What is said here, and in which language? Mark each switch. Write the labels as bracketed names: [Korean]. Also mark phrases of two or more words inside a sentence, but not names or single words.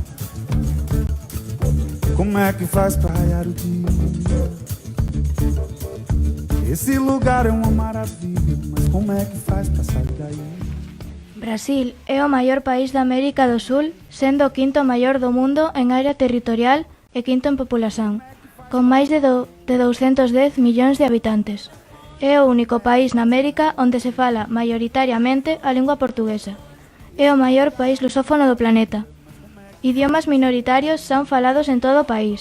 [Portuguese] Como é que faz pra raiar o dia? Esse lugar é uma maravilha, mas como é que faz pra sair daí? [Galician] Brasil é o maior país da América do Sul, sendo o quinto maior do mundo en área territorial e quinto en populación, con máis de 210 millóns de habitantes. É o único país na América onde se fala maioritariamente a lingua portuguesa. É o maior país lusófono do planeta. Idiomas minoritarios son falados en todo o país.